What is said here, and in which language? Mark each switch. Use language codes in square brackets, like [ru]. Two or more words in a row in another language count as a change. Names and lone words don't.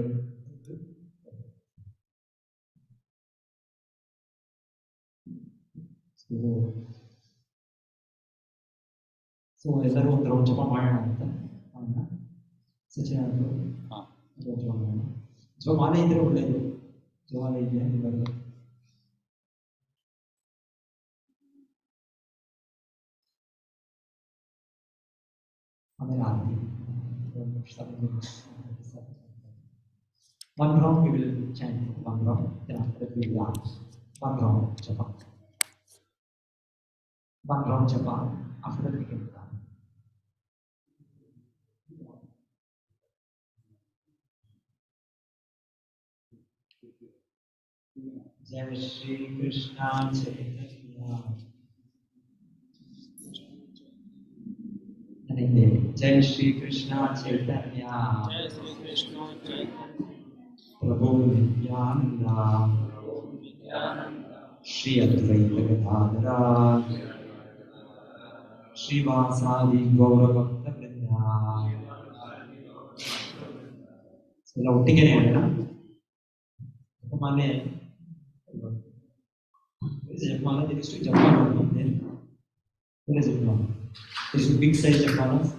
[kn] ಸೊ ಎಲ್ಲರೂ ಒಂದು ರೌಂಡ್ ಜಪ ಮಾಡೋಣ ಅಂತ ಸಚಿನ್ ಅವರು ಜಪ ಮಾಡೋಣ. ಜಪಮಾಲೆ ಇದ್ರೆ ಒಳ್ಳೆಯದು. ಜಪಮಾಲೆ ಇದೆಯಾ ಎಲ್ಲರೂ? ಆಮೇಲೆ ಆರತಿ. [en] One round we will chant one round, then after that we will dance. One round japa. One round japa. After that we can dance. [sa] जय श्री कृष्ण चैतन्य. जय श्री कृष्ण चैतन्य. जय श्री कृष्ण चैतन्य. प्रभु नित्यानन्द. श्री अद्वैत गदाधर. श्री वासादि गौर भक्त वृन्द. [kn] ಎಲ್ಲ ಒಟ್ಟಿಗೆ ಹೇಳೋಣ. ಜಪಮಾಲೆ ಜಪಮಾಲೆ ಇದಿಷ್ಟು ಜಪಮಾಲೆ ಬಂದೆ. ಜಪಮಾಲೆ ಇದಿಷ್ಟು [en] big size [kn] ಜಪಮಾಲೆ.